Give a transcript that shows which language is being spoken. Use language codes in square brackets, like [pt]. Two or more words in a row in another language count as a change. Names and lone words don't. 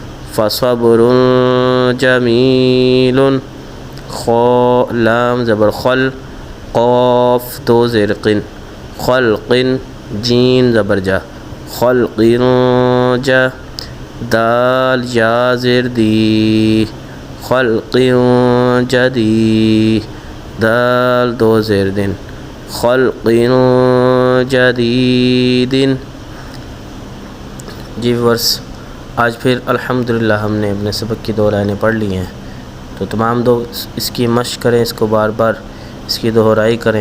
[ar] فصبرن جمیلن، خا لام زبر خل، قاف دو زیر قن، خلقن، جین زبر جا، خلقن جا، دال یا زیر دی، خلق جدی، دال دو زیر دن، خلق جدید۔ [ur] جی ورس آج پھر الحمدللہ ہم نے اپنے سبق کی 2 لائنیں پڑھ لی ہیں، تو تمام دوست اس کی مشق کریں، اس کو بار بار اس کی دہرائی کریں۔